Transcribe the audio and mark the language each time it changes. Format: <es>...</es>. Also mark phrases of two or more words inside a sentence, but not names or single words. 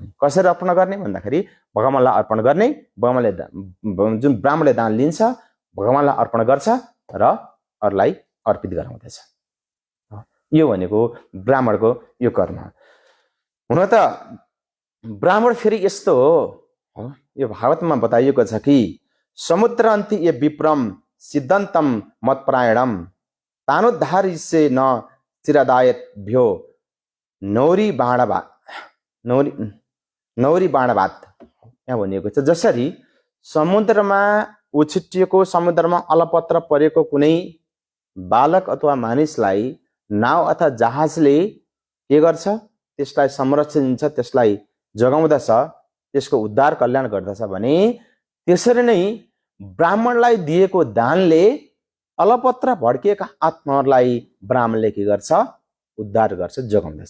<ne>कसरी अर्पण गर्ने भन्दाखेरि भगवानलाई अर्पण गर्ने। जुन ब्राह्मणले दान लिन्छ भगवानलाई अर्पण गर्छ र अरूलाई अर्पित गराउँदछ। यो भनेको ब्राह्मणको यो कर्म। हुन त ब्राह्मण फेरि यस्तो हो, यो भागवतमा बताइएको छ कि</ne> <sa>समुद्र अन्ति ये विप्रम सिद्धन्तम मतप्रायणम तानुद्धारिसे न चिरदायत भ्यो नौरी बाणवात।</sa> <ne>यहाँ भनिएको छ जसरी समुद्रमा उछिटिएको, समुद्रमा अलपत्र परेको कुनै बालक अथवा मानिसलाई नाव अथवा जहाजले के गर्छ, त्यसलाई संरक्षण दिन्छ, त्यसलाई जगाउँदछ, त्यसको उद्धार कल्याण गर्दछ भने त्यसरी नै ब्राह्मणलाई दिएको दानले अलपत्र भड्किएका आत्माहरूलाई ब्राह्मणले के गर्छ, उद्धार गर्छ, जगाउँदछ।</ne>